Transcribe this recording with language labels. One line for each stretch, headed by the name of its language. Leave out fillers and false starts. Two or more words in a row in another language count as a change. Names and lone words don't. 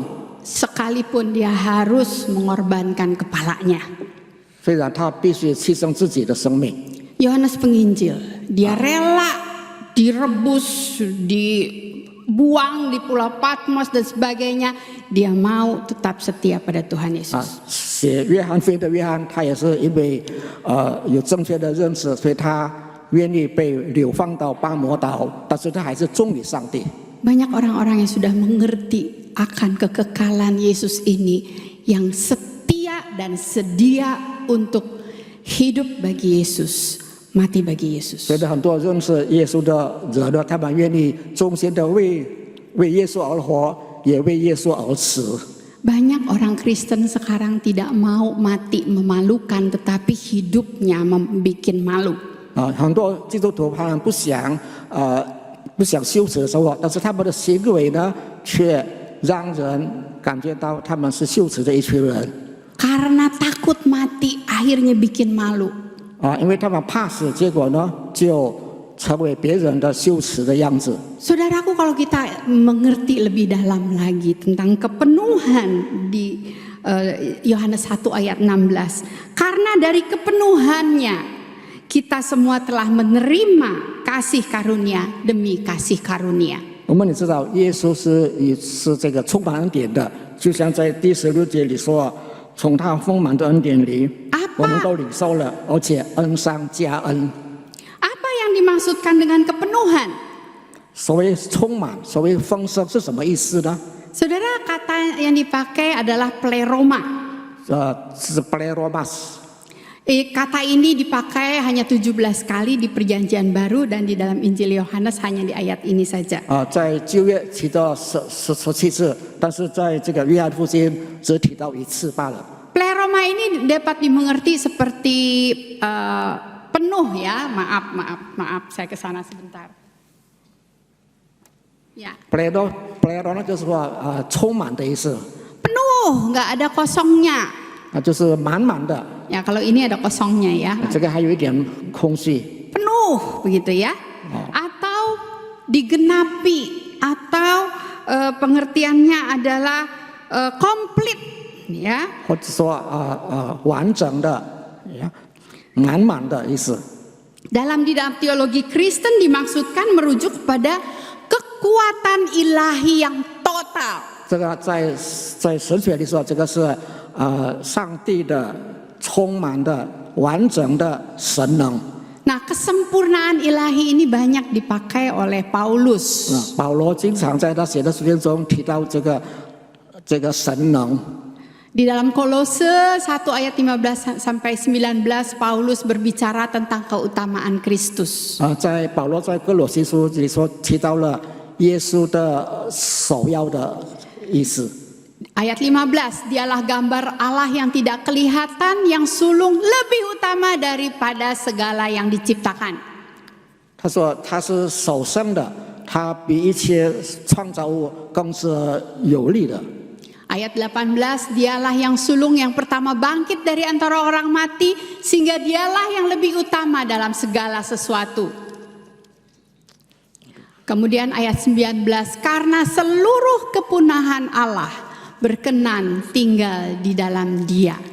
Indonesian: Sekalipun dia harus mengorbankan kepalanya.
Chinese: 虽然他必须牺牲自己的生命。
Indonesian: Yohanes Penginjil, dia rela direbus, dibuang di Pulau Patmos dan sebagainya. Dia mau tetap setia pada Tuhan Yesus.
Chinese: 写约翰福音的约翰，他也是因为有正确的认识，所以他愿意被流放到巴摩岛，但是他还是忠于上帝。
Indonesian: Banyak orang-orang yang sudah mengerti akan kekekalan Yesus ini, yang setia dan sedia untuk hidup bagi Yesus, mati bagi Yesus.
Chinese: 所以很多认识耶稣的人呢，他们愿意忠心的为耶稣而活，也为耶稣而死。
Indonesian: Banyak orang Kristen sekarang tidak mau mati memalukan, tetapi hidupnya membuat malu.
Chinese: 很多基督徒他们不想羞耻的生活，但是他们的行为呢，却让人感觉到他们是羞耻的一群人。
Indonesian: Karena takut mati, akhirnya bikin malu.
Chinese: 因为他们怕死，结果呢就成为别人的羞耻的样子。
Indonesian: Saudaraku, kalau kita mengerti lebih dalam lagi tentang kepenuhan di Yohanes 1 ayat 16, karena dari kepenuhannya kita semua telah menerima kasih karunia demi kasih karunia.
Chinese: 我们也知道，耶稣是这个充满恩典的，就像在第16节里说，从他丰满的恩典里，我们都领受了，而且恩上加恩。
Indonesian: Apa yang dimaksudkan dengan kepenuhan?
Chinese: 所谓充满，所谓丰盛是什么意思呢？
Indonesian: Saudara, kata yang dipakai adalah pleroma.
Chinese: 是 pleromas。
Indonesian: Kata ini dipakai hanya 17 kali di Perjanjian Baru dan di dalam Injil Yohanes hanya di ayat ini saja.
Chinese: 在旧约提到17次，但是在这个约翰福音只提到1次罢了。
Indonesian: Pleroma ini dapat dimengerti seperti penuh ya. Maaf, saya ke sana sebentar. Ya.
Chinese: plero 就是说充满的意思。
Indonesian: Penuh, nggak ada kosongnya.
Chinese: 就是满满的。
Indonesian: Ya, kalau ini ada kosongnya ya.
Chinese: 这个还有一点空虚。
Indonesian: Penuh begitu ya. Atau digenapi, atau pengertiannya adalah komplit ya.
Chinese: 或者说完整的，满满的意思。
Indonesian: Dalam teologi Kristen dimaksudkan merujuk kepada kekuatan ilahi yang total.
Chinese: 这个在神学里说，这个是上帝的充满的完整的神能。
Indonesian: Nah, kesempurnaan ilahi ini banyak dipakai oleh Paulus.
Chinese: 保罗经常在他写的书信中提到这个神能。
Indonesian: Di dalam Kolose 1 ayat 15 sampai 19 Paulus berbicara tentang keutamaan Kristus.
Chinese: 在保罗在哥罗西书里说提到了耶稣的首要的意思。
Indonesian: Ayat 15, dialah gambar Allah yang tidak kelihatan, yang sulung lebih utama daripada segala yang diciptakan.
Chinese: 他说他是首生的，他比一切创造物更是有力的。
Indonesian: Ayat 18, dialah yang sulung yang pertama bangkit dari antara orang mati, sehingga dialah yang lebih utama dalam segala sesuatu. Kemudian ayat 19, karena seluruh kepunahan Allah berkenan tinggal di dalam Dia.